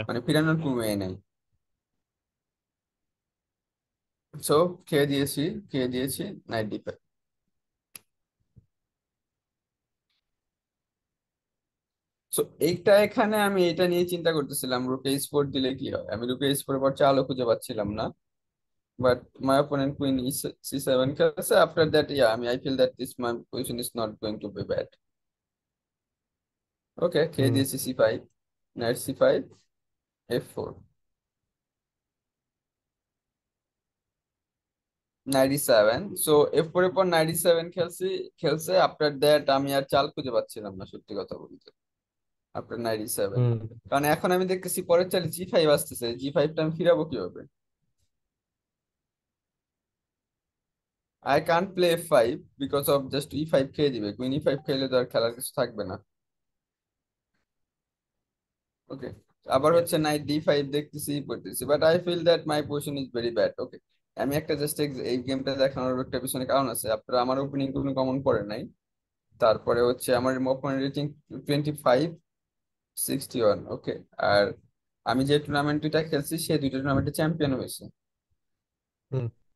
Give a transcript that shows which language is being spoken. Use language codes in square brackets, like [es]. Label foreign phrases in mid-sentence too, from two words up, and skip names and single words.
[bn] মানে ফিরানোর কোনো ওয়ে নাই। সো খেয়ে দিয়েছি নাইট d5। সো এইটা এখানে আমি এটা নিয়ে চিন্তা করতেছিলাম, রুক h4 দিলে কি হয়। আমি রুক h4 পর চালও খুঁজে পাচ্ছিলাম না, [en] but my opponent queen is c7 খেলছে। After that, yeah, I feel that this my position is not going to be bad. [bn] Okay, খেয়ে Hmm. দিয়েছি c5, knight c5, f4, knight e7। So f4 এর পর knight e7 খেলছে। [en] after that [bn] আমি আর চাল খুঁজে পাচ্ছিলাম না, সত্যি কথা বলতে, আফটার knight e7। Hmm. কারণ এখন আমি দেখতেছি পরের চালে g5 আসতেছে, g5টা আমি ফিরাবো কিভাবে? [en] I can't play f5 because of just e5 [bn] খেয়ে দিবে। কুইন e5 খেলে তো আর খেলার কিছু থাকবে না, ওকে। আবার [en] Yeah. [bn] হচ্ছে নাইট d5 দেখতেছি, পড়তেছি, [en] but I feel that my position is very bad, [bn] ওকে। আমি একটা জাস্ট এই গেমটা দেখানোর একটা পিছনে কারণ আছে। আপনার আমার ওপেনিং কোনো কমন পড়ে নাই। তারপরে হচ্ছে আমার ওপেনিং রেটিং 25-61, ওকে। আর আমি যে টুর্নামেন্ট দুইটা খেলছি, সেই দুইটা টুর্নামেন্টে চ্যাম্পিয়ন হয়েছে, Hmm.